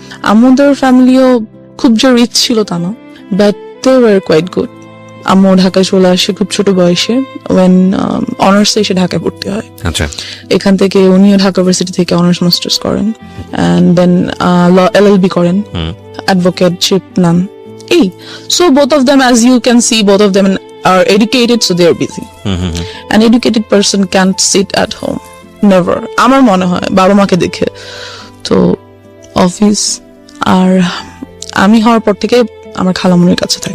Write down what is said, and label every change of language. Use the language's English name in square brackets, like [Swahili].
[Bangla] আম্মুদের ফ্যামিলিও খুব যে রিচ ছিল তা না, [English] But they were quite good. [Bangla] আম্মু ঢাকায় চলে আসে খুব ছোট বয়সে, ওয়েন অনার্সে এসে ঢাকায় ভর্তি হয়। এখান থেকে উনিও ঢাকা ইউনিভার্সিটি থেকে অনার্স মাস্টার্স করেন, [English] and then [Bangla] LLB করেন, অ্যাডভোকেটশিপ নেন। [English] So both of them, as you can see, both of them are educated, so they are busy. An educated person can't sit at home, never. [Bangla] আমার মনে হয় বাবা মাকে দেখে। তো অফিস, আর আমি হওয়ার পর থেকে আমার খালামুনির কাছে থাকি।